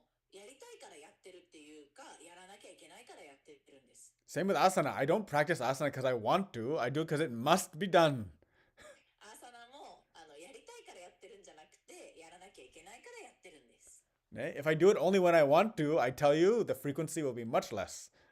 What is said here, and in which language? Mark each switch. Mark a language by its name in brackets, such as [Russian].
[Japanese] やりたいからやってるっていうか、やらなきゃいけないからやってるんです。 [English] Same with asana. I don't practice asana because I want to. I do it because it must be done. [Japanese] アーサナもやりたいからやってるんじゃなくて、やらなきゃいけないからやってるんです。 [English] If I do it only when I want to, I tell you the frequency will be much less.